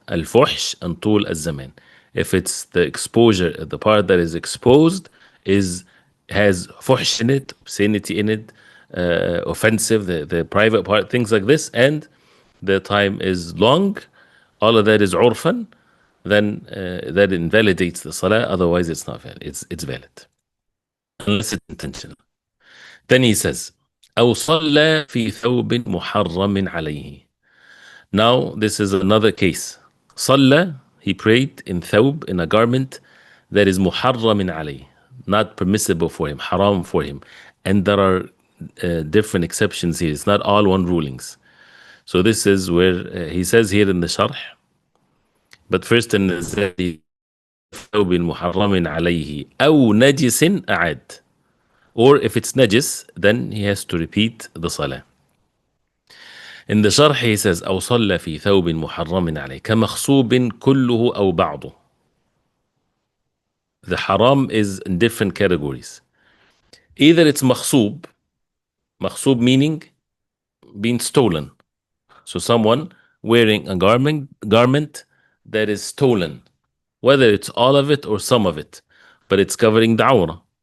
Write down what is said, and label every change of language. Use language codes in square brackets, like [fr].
[en] Al-fuhsh and [ar] طول الزمان. [en] If it's the exposure, the part that is exposed has fuhsh in it, obscenity in it, offensive, the private part, things like this, and the time is long, all of that is urfan, then that invalidates the salah. Otherwise, it's not valid. It's valid, unless it's intentional. Then he says, [ar] أو صلى في ثوب محرم عليه. [en] Now, this is another case. صلى, he prayed in thawb, in a garment that is muharram عليه, not permissible for him, haram for him. And there are different exceptions here. It's not all one rulings. So this is where he says here in the sharh, but first in the [ar] ثوب محرم عليه أو نجس أعاد, [en] or if it's najis, then he has to repeat the salah. In the sharh he says [ar] أو صلى في ثوب محرم عليه كمخصوب كله أو بعضه. [en] The haram is in different categories. Either it's makhsub meaning being stolen. So someone wearing a garment that is stolen, whether it's all of it or some of it, but it's covering the awrah.